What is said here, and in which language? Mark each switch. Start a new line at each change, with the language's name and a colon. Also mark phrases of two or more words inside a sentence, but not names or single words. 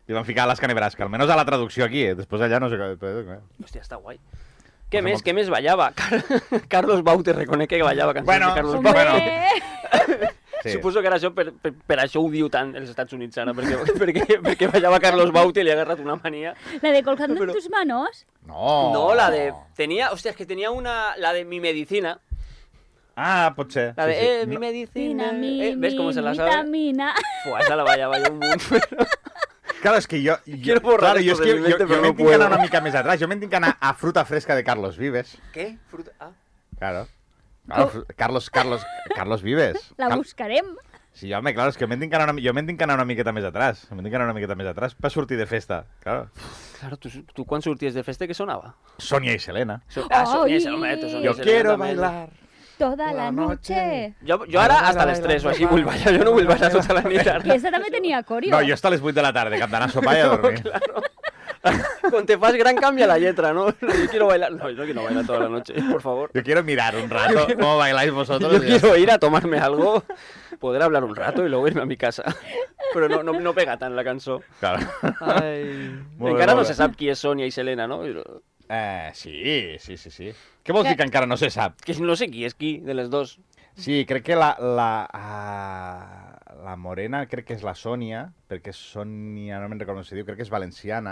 Catalan: i van ficar Alaska, Nebraska. Almenys a la traducció aquí, després allà no sé què. Hòstia, està guai. Què més ballava? Carlos Baute, reconec que ballava cançons Bueno, de Carlos Hombre. Baute. Sí. Suposo que era això, per això ho diu tant els Estats Units ara, perquè ballava Carlos Baute i li ha agarrat una mania. la de Colgando en Però- tus manos. No. No, la de... Hòstia, és que tenia una... La de Mi Medicina. Ah, pot ser. La de, sí. mi medicina... Mi,
Spanish: ¿Ves cómo se la sabe?
Catalan: vitamina.
Spanish: Pues esa la vaya
Catalan: un munt. Claro, és que jo...
Spanish: Quiero borrar
Catalan: claro,
Spanish: esto
Catalan: jo
Spanish: de mi mente,
Catalan: jo
Spanish: pero no
Catalan: me'n tinc que anar
Spanish: puedo.
Catalan: una mica més atrás. Jo me'n tinc que anar a Fruta Fresca de Carlos Vives.
Spanish: ¿Qué? Fruta... Ah. Claro. Carlos Vives.
Catalan: La buscarem. Sí, home, claro, és que jo me'n tinc que anar una miqueta més atrás. Me'n tinc que anar una miqueta més atrás per sortir de festa. Claro. Claro, tu quan sorties de festa, què sonava? Sonia i Selena. Sonia, home, tu Sonia
Spanish: Yo
Catalan: Selena
Spanish: quiero
Catalan: també.
Spanish: bailar. Toda la noche.
Catalan: Jo ara hasta les 3 o així vull ballar, jo no vull ballar tota la nit. Que esta també tenia corio. No, jo hasta les 8 de la tarda, cap d'anar a sopar i a dormir. Claro.
Spanish: Cuando te
Catalan: fas gran
Spanish: cambia la letra, ¿no? Yo quiero bailar. No, yo no quiero bailar toda la noche, por favor. Yo quiero mirar un rato cómo bailáis vosotros. Yo quiero ir a tomarme algo, poder hablar un rato y luego irme a mi casa.
Catalan: Però no pega tant la cançó. Claro. Ai. Molt bé, Encara molt no bé. se sap qui és Sònia i Selena, no? Sí. Què vols dir que encara no se sap? Que no sé qui és qui, de les dos. Sí, crec que la morena crec que és la Sònia, perquè Sònia, no me'n recordo com se diu, crec que és valenciana.